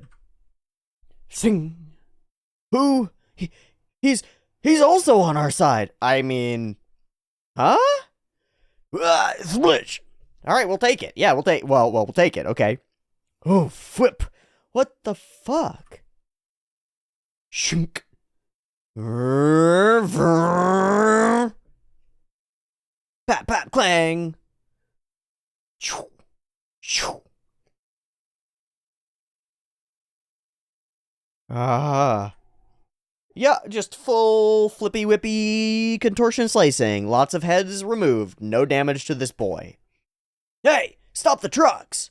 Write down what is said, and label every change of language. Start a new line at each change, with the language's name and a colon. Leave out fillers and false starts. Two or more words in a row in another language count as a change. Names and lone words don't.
English: Sing. Who? He's also on our side. I mean, huh? Switch. All right, we'll take it. Yeah, we'll take it. Okay. Oh, flip. What the fuck? Shunk. Pat, pat, clang. Shoo. Shoo. Yeah, just full flippy whippy contortion slicing. Lots of heads removed. No damage to this boy. Hey, stop the trucks!